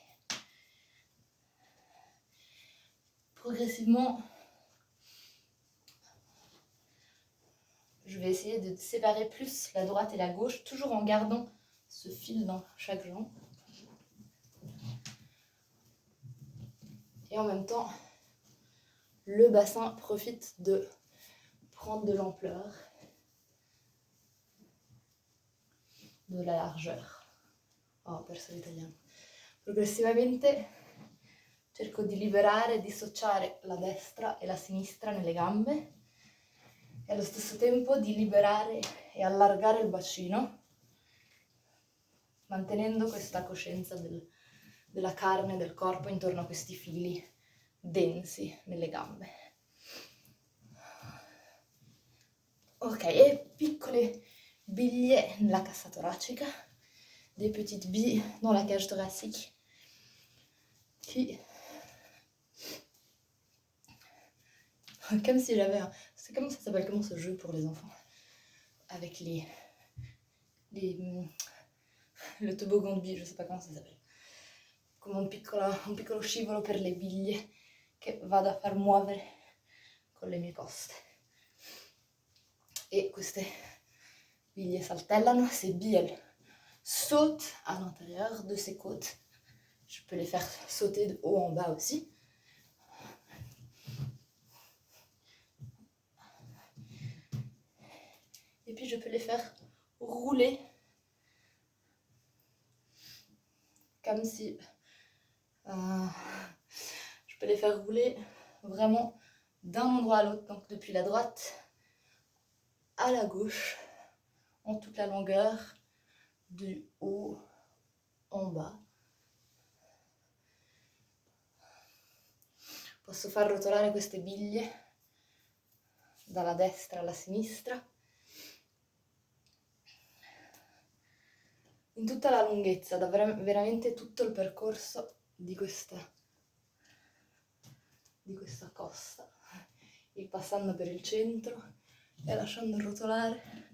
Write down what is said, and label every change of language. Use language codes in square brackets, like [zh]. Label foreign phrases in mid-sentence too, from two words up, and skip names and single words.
[fr] Progressivement, je vais essayer de séparer plus la droite et la gauche, toujours en gardant ce fil dans chaque jambe. Et en même temps, le bassin profite de prendre de l'ampleur, de la largeur. [it] Oh, ho perso l'italiano. Progressivamente cerco di liberare e dissociare la destra e la sinistra nelle gambe e allo stesso tempo di liberare e allargare il bacino, mantenendo questa coscienza della carne del corpo intorno a questi fili densi nelle gambe. Ok, e piccole biglie nella cassa toracica, [fr] des petites billes dans la cage thoracique qui comme si j'avais un... C'est comment ça s'appelle, comment ce jeu pour les enfants? Avec le toboggan de bille, je sais pas comment ça s'appelle. [it] Come un piccolo scivolo per le biglie che vado a far muovere con le mie coste. Et queste biglie saltellano, [fr] ces billes elles sautent à l'intérieur de ces côtes. Je peux les faire sauter de haut en bas aussi. Et puis je peux les faire rouler comme si... je peux les faire rouler vraiment d'un endroit à l'autre, donc depuis la droite à la gauche, en toute la longueur, du haut en bas. [it] Posso far rotolare queste biglie dalla destra alla sinistra in tutta la lunghezza, da veramente tutto il percorso di questa costa, e passando per il centro e lasciando rotolare.